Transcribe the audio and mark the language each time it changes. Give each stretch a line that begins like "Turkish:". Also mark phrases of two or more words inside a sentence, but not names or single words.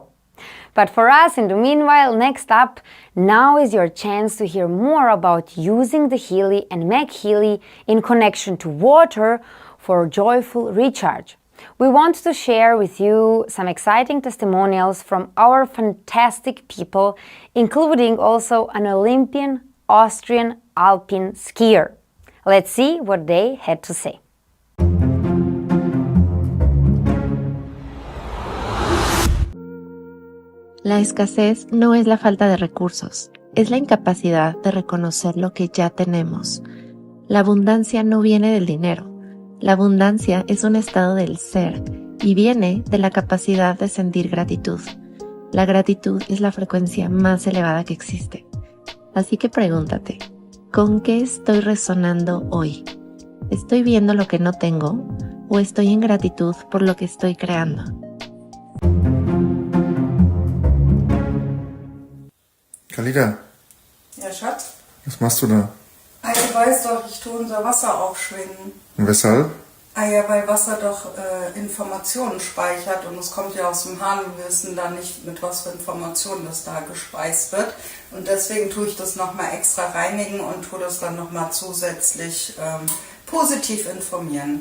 English: But for us, in the meanwhile, next up, now is your chance to hear more about using the Healy and Mac Healy in connection to water for joyful recharge. We want to share with you some exciting testimonials from our fantastic people, including also an Olympian Austrian alpine skier. Let's see what they had to say.
Spanish: La escasez no es la falta de recursos, es la incapacidad de reconocer lo que ya tenemos. La abundancia no viene del dinero. La abundancia es un estado del ser y viene de la capacidad de sentir gratitud. La gratitud es la frecuencia más elevada que existe. Así que pregúntate, ¿con qué estoy resonando hoy? ¿Estoy viendo lo que no tengo o estoy en gratitud por lo que estoy creando?
German: Kalida. Ja, Schatz? Was machst du da? Ah, du weißt doch, ich tue unser Wasser aufschwingen. Und weshalb? Ah ja, weil Wasser doch Informationen speichert und es kommt ja aus dem Hahn, wir wissen da nicht, mit was für Informationen das da gespeist wird. Und deswegen tue ich das nochmal extra reinigen und tue das dann nochmal zusätzlich positiv informieren.